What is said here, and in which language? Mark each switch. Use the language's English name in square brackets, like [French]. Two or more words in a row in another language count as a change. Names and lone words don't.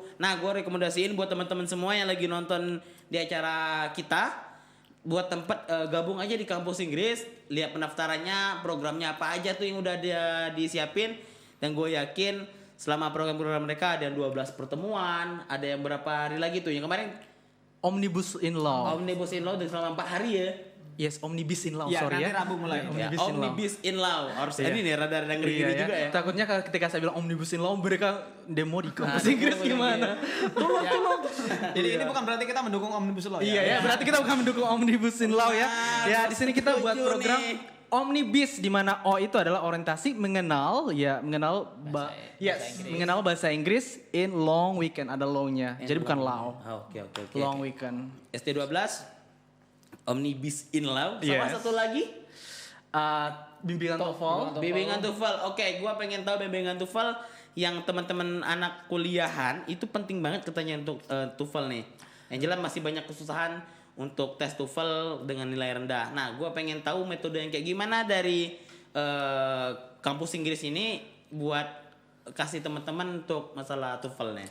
[Indonesian] Nah, gue rekomendasiin buat teman-teman semua yang lagi nonton di acara kita, buat tempat gabung aja di kampus Inggris, lihat pendaftarannya, programnya apa aja tuh yang udah disiapin, dan gue yakin selama program-program mereka ada 12 pertemuan, ada yang berapa hari lagi tuh yang kemarin Omnibus in Law. Omnibus in Law dan selama 4 hari ya. Yes, Omnibus in Law, Iya, sorry nanti ya. Rabu mulai. Ya, Omnibus in Law. Omnibus in Law. Harus Iya. ini nih rada-rada ngeri Iya, juga ya. Takutnya ketika saya bilang Omnibus in Law mereka demo di kampus Nah, Inggris demo lagi gimana? Tolong, Ya. tolong. Jadi ini bukan berarti kita mendukung omnibus law ya. Iya ya, berarti kita bukan mendukung Omnibus in Law ya. Ya, di sini kita buat setuju program nih. Omnibus di mana O itu adalah orientasi mengenal mengenal bahasa Inggris [English] in long weekend, [Indonesian] ada long-nya. Jadi bukan law. Oke. [English] Long weekend. [Indonesian] ST12 Omnibus in Law sama Yes. satu lagi Bimbingan TOEFL. bimbingan TOEFL. Oke, gua pengen tahu bimbingan TOEFL yang teman-teman anak kuliahan itu penting banget katanya untuk TOEFL nih. Yang jelas masih banyak kesusahan untuk tes TOEFL dengan nilai rendah. Nah, gua pengen tahu metode yang kayak gimana dari kampus Inggris ini buat kasih teman-teman untuk masalah TOEFL-nya.